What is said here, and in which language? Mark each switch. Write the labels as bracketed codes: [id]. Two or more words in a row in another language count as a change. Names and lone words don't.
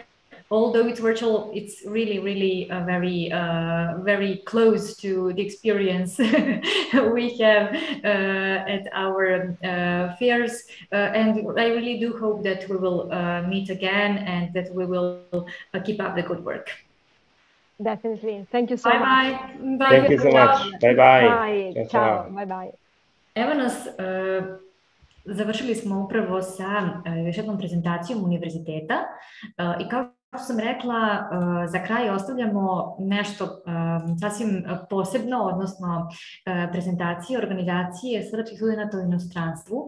[en] Although it's virtual, it's really, really very close to the experience we have at our fairs. And I really do hope that we will meet again and that we will keep up the good work. Definitely. Thank you so much. Bye. Thank you so much. Bye bye. Bye. Ciao. Bye bye. [sr] Evo nas, završili smo upravo sa još jednom prezentacijom univerziteta i kao što sam rekla, za kraj ostavljamo nešto sasvim posebno, odnosno prezentacije organizacije srpskih studenata u inostranstvu.